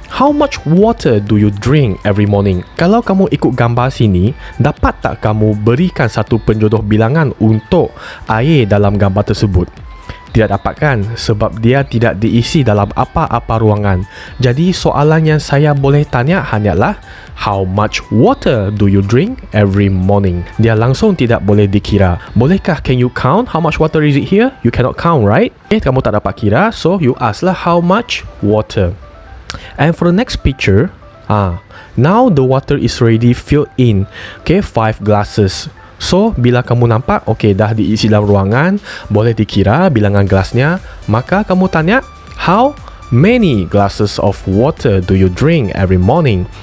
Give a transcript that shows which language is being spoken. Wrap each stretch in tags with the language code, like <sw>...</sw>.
<en>How much water do you drink every morning?</en> <ms>Kalau kamu ikut gambar sini, dapat tak kamu berikan satu penjodoh bilangan untuk air dalam gambar tersebut? Tidak dapat kan? Sebab dia tidak diisi dalam apa-apa ruangan. Jadi soalan yang saya boleh tanya hanyalah</ms> <en>how much water do you drink every morning?</en> <ms>Dia langsung tidak boleh dikira. Bolehkah?</ms> <en>Can you count? How much water is it here? You cannot count, right?</en> <ms>Kamu tak dapat kira,</ms> <en>so you ask lah how much water. And for the next picture, now the water is already filled in. 5 glasses.</en> <ms>So, bila kamu nampak, dah diisi dalam ruangan, boleh dikira bilangan gelasnya, maka kamu tanya,</ms> <en>how many glasses of water do you drink every morning?</en>